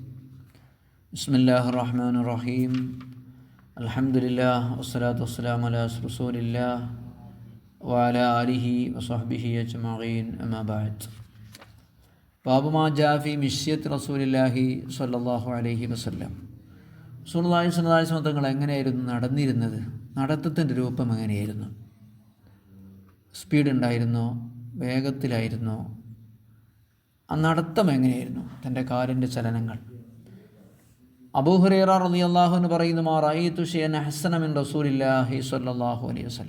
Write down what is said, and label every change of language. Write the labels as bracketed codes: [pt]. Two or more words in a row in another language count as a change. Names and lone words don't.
[ar] بسم الله الرحمن الرحيم. الحمد لله والصلاة والسلام على رسول الله وعلى آله وصحبه أجمعين. أما بعد. باب ما جاء في مشية رسول الله صلى الله عليه وسلم. [ml] റസൂലുള്ളാഹി [ar] صلى الله عليه وسلم [ml] തങ്ങൾ എങ്ങനെയായിരുന്നു നടന്നിരുന്നത്? നടത്തത്തിൻ്റെ രൂപം എങ്ങനെയായിരുന്നു? സ്പീഡ് ഉണ്ടായിരുന്നോ? വേഗത്തിലായിരുന്നോ? ആ നടത്തം എങ്ങനെയായിരുന്നു? തൻ്റെ കാലിൻ്റെ ചലനങ്ങൾ. [ar] അബൂ ഹുറൈറ رضي الله عنه പറയുന്നു, ما رأيت شيئا أحسن من رسول الله صلى الله عليه وسلم.